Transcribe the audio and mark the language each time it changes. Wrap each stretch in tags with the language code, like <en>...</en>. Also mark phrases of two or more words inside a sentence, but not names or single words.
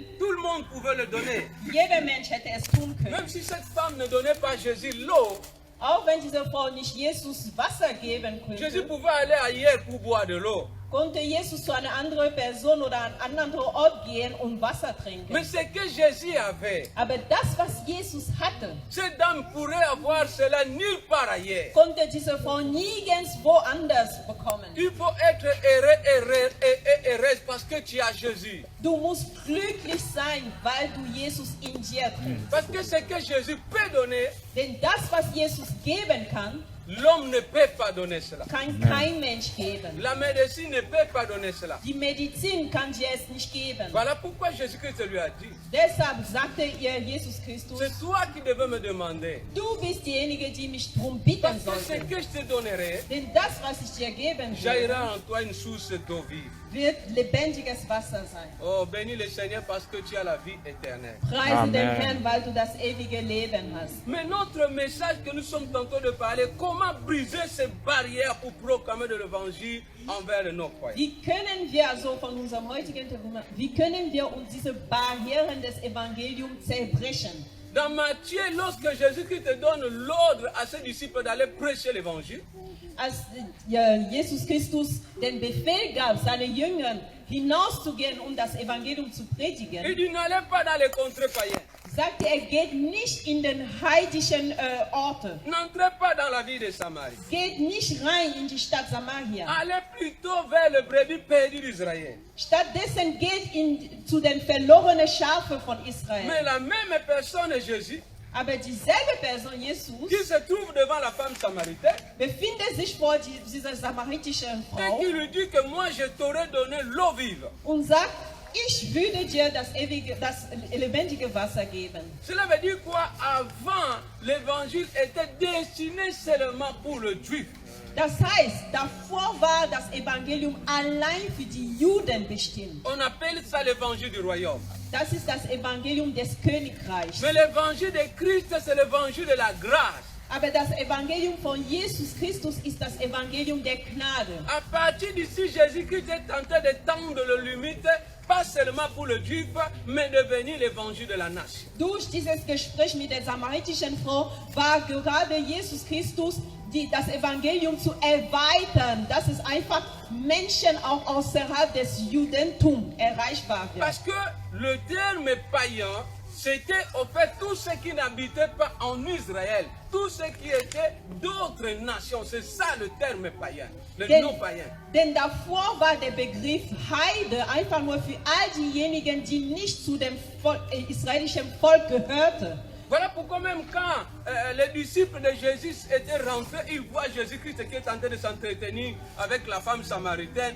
<fr>tout le monde pouvait le donner.</fr> <de>jeder Mensch hätte es tun können.</de> <fr>Même si cette femme ne donnait pas à Jésus l'eau,</fr> <de>Auch wenn diese Frau nicht Jesus Wasser geben</de> <fr>Jésus</fr> <de>könnte,</de> <fr>pouvait aller ailleurs pour boire de l'eau.</fr> <de>konnte Jesus zu einer anderen Person oder an einen anderen Ort gehen und Wasser trinken.</de> <fr>Mais ce que Jésus avait,</fr> <de>Aber das, was Jesus hatte,</de> <fr>cette dame pourrait avoir cela nulle part ailleurs.</fr> <de>konnte diese Frau nirgendwo anders bekommen.</de> <fr>Il faut être heureuse parce que tu as Jésus.</fr> <de>Du musst glücklich sein, weil du Jesus in dir trägst.</de> <fr>Parce que ce que Jésus peut donner,</fr> <de>Denn das, was Jesus geben kann,</de> <fr>L'homme ne peut pas donner cela.</fr> <de>Kann kein Mensch geben.</de> <fr>La médecine ne peut pas donner cela.</fr> <de>Die Medizin kann dir es nicht geben.</de> <fr>Voilà pourquoi Jésus-Christ lui a dit,</fr> <de>Deshalb sagte ihr Jesus Christus,</de> <fr>c'est toi qui devais me demander.</fr> <de>du bist diejenige, die mich darum bitten</de> <fr>Parce que ce</fr> <de>sollte.</de> <fr>que je te donnerai,</fr> <de>Denn das, was ich dir geben will,</de> <fr>jaillira en toi une source d'eau vive.</fr> <de>wird lebendiges Wasser sein.</de> <fr>Oh, bénis le Seigneur parce que tu as la vie éternelle.</fr> <de>Preise Amen. den Herrn, weil du das ewige Leben hast.</de> <fr>Mais notre message que nous sommes en train de parler, comment briser ces barrières pour proclamer de l'évangile envers nos croyants.</fr> <de>Wie können wir also von unserem heutigen Thema, wie können wir uns diese Barrieren des Evangeliums zerbrechen?</de> <fr>Dans Matthieu, lorsque Jésus-Christ donne l'ordre à ses disciples d'aller prêcher l'évangile,</fr> <de>Als Jesus Christus den Befehl gab, seinen Jüngern hinauszugehen, um das Evangelium zu</de> <fr>il</fr> <de>predigen,</de> <fr>dit n'allez pas dans les contrées païennes,</fr> <de>sagte er, geht nicht in den heidischen Orte.</de> <fr>n'entrez pas dans la ville de Samarie,</fr> <de>Geht nicht rein in die Stadt Samaria.</de> <fr>allez plutôt vers le brebis perdu d'Israël.</fr> <de>Stattdessen geht zu den verlorenen Schafen von</de> <fr>Mais</fr> <de>Israel.</de> <fr>la même personne, Jésus,</fr> <de>Aber dieselbe Person, Jesus,</de> <fr>qui se trouve devant la femme samaritaine,</fr> <de>befindet sich vor dieser samaritischen</de> <fr>et</fr> <de>Frau</de> <fr>qui lui dit que moi je t'aurais donné l'eau vive.</fr> <de>und sagt, ich würde dir das lebendige Wasser geben.</de> <fr>Cela veut dire quoi? Avant, l'évangile était destiné seulement pour le juif.</fr> <de>Das heißt, davor war das Evangelium allein für die Juden bestimmt.</de> <fr>On appelle ça l'évangile du royaume.</fr> <de>Das ist das Evangelium des Königreichs.</de> <fr>Mais l'évangile de Christ, c'est l'évangile de la grâce.</fr> <de>Aber das Evangelium von Jesus Christus ist das Evangelium der Gnade.</de> <fr>À partir d'ici, Jésus-Christ est en train de tendre le limite, pas seulement pour le juif, mais devenir l'évangile de la nation.</fr> <de>Durch dieses Gespräch mit der samaritischen Frau war gerade Jesus Christus das Evangelium zu erweitern, dass es einfach Menschen auch außerhalb des Judentums erreichbar wird.</de> <fr>Parce que le terme païen, c'était au fait tous ceux qui n'habitaient pas en Israël, tous ceux qui étaient d'autres nations. C'est ça le terme païen, le nom païen.</fr> <de>Denn davor war der Begriff Heide einfach nur für all diejenigen, die nicht zu dem israelischen Volk gehörten.</de> <fr>Voilà pourquoi même quand les disciples de Jésus étaient rentrés, ils voient Jésus-Christ qui est en train de s'entretenir avec la femme samaritaine.</fr>